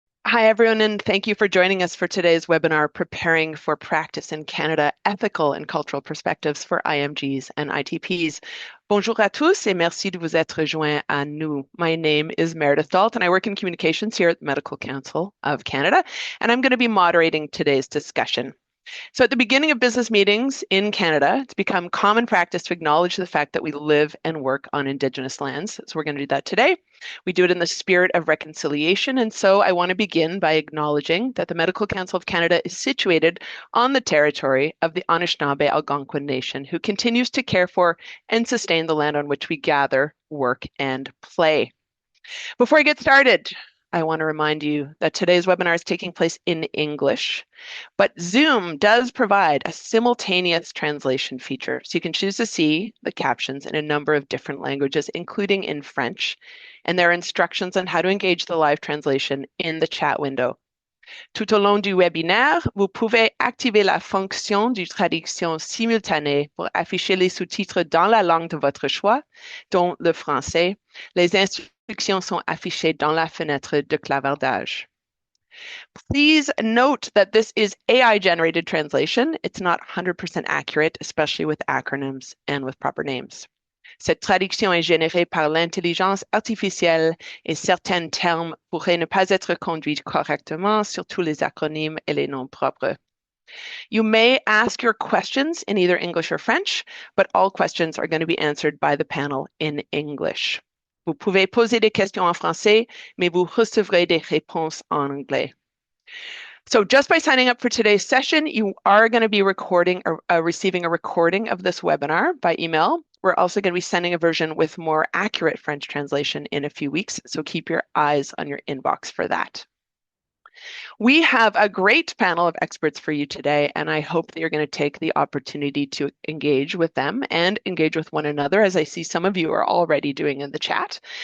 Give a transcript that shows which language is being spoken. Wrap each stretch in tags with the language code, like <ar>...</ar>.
<en>Hi, everyone, and thank you for joining us for today's webinar, Preparing for Practice in Canada, Ethical and Cultural Perspectives for IMGs and ITPs.</en> <fr>Bonjour à tous et merci de vous être joints à nous.</fr> <en>My name is Meredith Dalt, and I work in communications here at the Medical Council of Canada, and I'm going to be moderating today's discussion. So at the beginning of business meetings in Canada, it's become common practice to acknowledge the fact that we live and work on Indigenous lands. So we're going to do that today. We do it in the spirit of reconciliation. And so I want to begin by acknowledging that the Medical Council of Canada is situated on the territory of the Anishinaabe Algonquin Nation, who continues to care for and sustain the land on which we gather, work, and play. Before I get started, I want to remind you that today's webinar is taking place in English, but Zoom does provide a simultaneous translation feature. So you can choose to see the captions in a number of different languages, including in French, and there are instructions on how to engage the live translation in the chat window.</en> <fr>Tout au long du webinaire, vous pouvez activer la fonction de traduction simultanée pour afficher les sous-titres dans la langue de votre choix, dont le français. Les instructions sont affichées dans la fenêtre de clavardage.</fr> <en>Please note that this is AI-generated translation. It's not 100% accurate, especially with acronyms and with proper names.</en> <fr>Cette traduction est générée par l'intelligence artificielle et certains termes pourraient ne pas être conduits correctement, surtout les acronymes et les noms propres.</fr> <en>You may ask your questions in either English or French, but all questions are going to be answered by the panel in English.</en> <fr>Vous pouvez poser des questions en français, mais vous recevrez des réponses en anglais.</fr> <en>So just by signing up for today's session, you are going to be receiving a recording of this webinar by email. We're also going to be sending a version with more accurate French translation in a few weeks, so keep your eyes on your inbox for that. We have a great panel of experts for you today, and I hope that you're going to take the opportunity to engage with them and engage with one another, as I see some of you are already doing in the chat.</en>